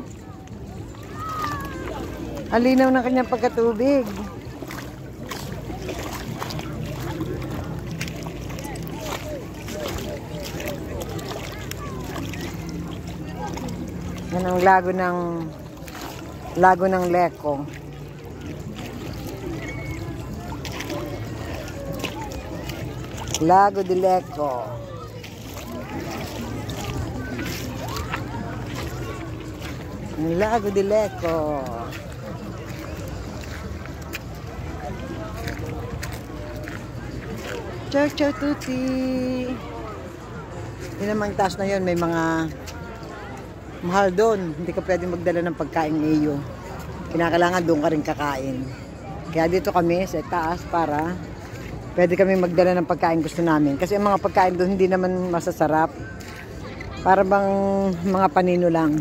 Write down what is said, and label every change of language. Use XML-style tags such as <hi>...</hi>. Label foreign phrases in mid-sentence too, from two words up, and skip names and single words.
<tl>Ang linaw ng kanyang pagkatubig. Yan ang lago ng Lecco. Lago de Lecco. Ang Lago de Lecco.</tl> <it>Ciao, ciao tutti.</it> <tl>Yun namang taas na yun, may mga mahal doon. Hindi ka pwedeng magdala ng pagkain iyo. Kinakailangan doon ka rin kakain. Kaya dito kami sa taas para pwede kami magdala ng pagkain gusto namin. Kasi ang mga pagkain doon hindi naman masasarap. Para bang mga panino lang.</tl>